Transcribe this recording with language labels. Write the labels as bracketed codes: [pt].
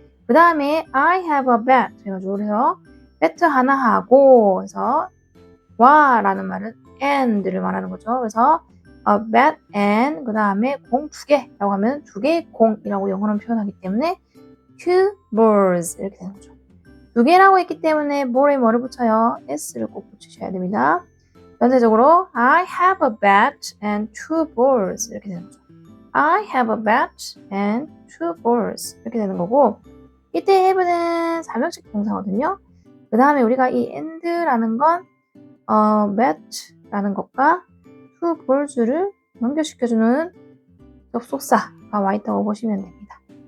[ko] 그 다음에 [en] I have a bat [ko] 해가지고 그래서 배트 하나 하고 해서 와라는 말은 and를 말하는 거죠. 그래서 [en] a bat and [ko] 그 다음에 공 2개라고 하면 2개의 공이라고 영어로 표현하기 때문에 [en] two balls [ko] 이렇게 되는 거죠. 2개라고 했기 때문에 ball에 뭐를 붙여요? s를 꼭 붙이셔야 됩니다. 전체적으로 [en] I have a bat and 2 balls [ko] 이렇게 되는 거죠. [en] I have a bat and 2 balls [ko] 이렇게 되는 거고 이때 have는 사명식 동사거든요. 그 다음에 우리가 이 and라는 건 bat라는 것과 2 balls를 연결시켜주는 접속사가 와 있다고 보시면 됩니다.